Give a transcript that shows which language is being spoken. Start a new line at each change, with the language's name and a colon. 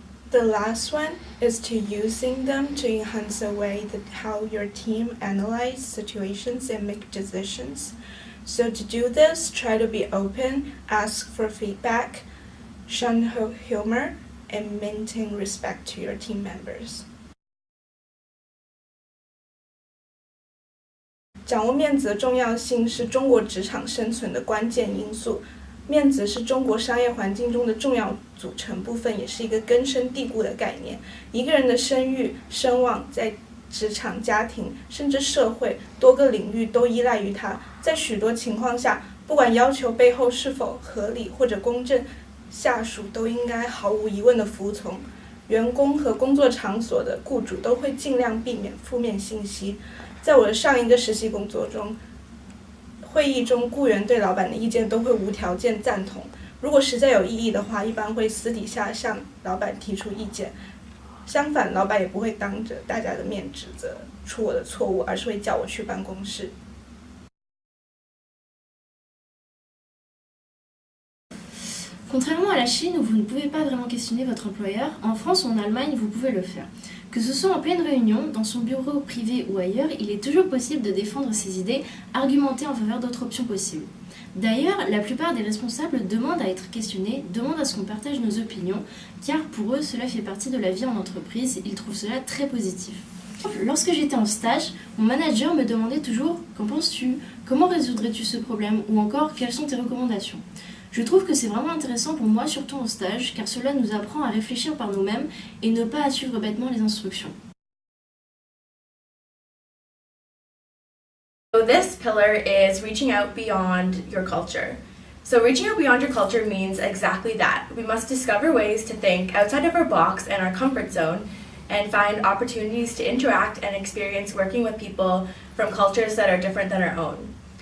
English: The last one is to using them to enhance the way that how your team analyze situations and make decisions. So to do this, try to be open, ask for feedback, shun humor, and maintain respect to your team members.
Chinese: 掌握面子的重要性是中国职场生存的关键因素。面子是中国商业环境中的重要组成部分，也是一个根深蒂固的概念。一个人的声誉、声望在职场、家庭甚至社会多个领域都依赖于它。在许多情况下，不管要求背后是否合理或者公正，下属都应该毫无疑问的服从。员工和工作场所的雇主都会尽量避免负面信息。在我的上一个实习工作中，会议中雇员对老板的意见都会无条件赞同，如果实在有异议的话，一般会私底下向老板提出意见。相反，老板也不会当着大家的面指责出我的错误，而是会叫我去办公室。
French: Contrairement à la Chine où vous ne pouvez pas vraiment questionner votre employeur, en France ou en Allemagne, vous pouvez le faire. Que ce soit en pleine réunion, dans son bureau privé ou ailleurs, il est toujours possible de défendre ses idées, argumenter en faveur d'autres options possibles. D'ailleurs, la plupart des responsables demandent à être questionnés, demandent à ce qu'on partage nos opinions, car pour eux, cela fait partie de la vie en entreprise, ils trouvent cela très positif. Lorsque j'étais en stage, mon manager me demandait toujours « Qu'en penses-tu ? Comment résoudrais-tu ce problème ?» ou encore « Quelles sont tes recommandations ?» Je trouve que c'est vraiment intéressant pour moi, surtout en stage, car cela nous apprend à réfléchir par nous-mêmes et ne pas à suivre bêtement les instructions.
English: So this pillar is reaching out beyond your culture. So reaching out beyond your culture means exactly that. We must discover ways to think outside of our box and our comfort zone and find opportunities to interact and experience working with people from cultures that are different than our own.